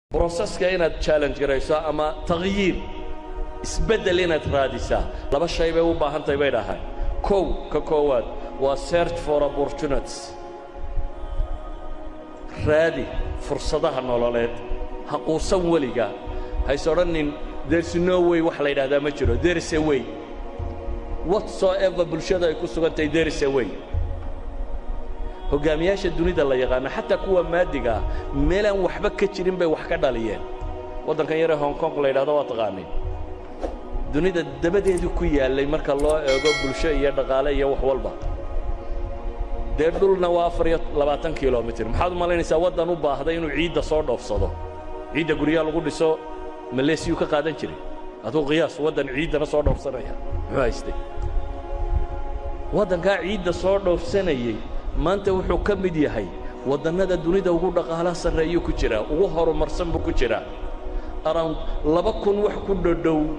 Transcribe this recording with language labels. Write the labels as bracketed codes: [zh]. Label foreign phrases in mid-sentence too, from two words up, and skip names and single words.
[so] بروسسك inaad challenge garayso ama tagyiir isbedel inaad raadisaa laba shay bay u baahan tahay bay dhahay koowaad waa [en] search for opportunities [so] raadi fursadaha nololeed ha quusan weliga haysoranin [en] there's no way [so] wax la yiraahdaa ma jiro [en] there is a way whatsoever [so] bulshada ay ku sugantay [en] there is a way [so] hogaamiyaasha dunida la yaqaan xataa kuwa maadiga meelan waxba ka jirin bay wax ka dhaliyeen wadankan yar Hong Kong la yiraahdo waa taqaanay dunida dabadeedu ku yaalay marka loo eego bulsho iyo dhaqaale iyo wax walba deedulna waa 24 kilomitir maxaad malaynaysaa wadan u baahday inuu ciidda soo dhoofsado ciidda guriga lagu dhiso Malaysia ka qaadan jiray adoo qiyaas wadan ciidana soo dhoofsanaya muxuu haystay wadanka ciidda soo dhoofsanayay maanta wuxuu ka mid yahay wadannada dunida ugu dhaqaalaha sareeyo ku jira ugu horumarsan buu ku jira around 2000 wax ku dhow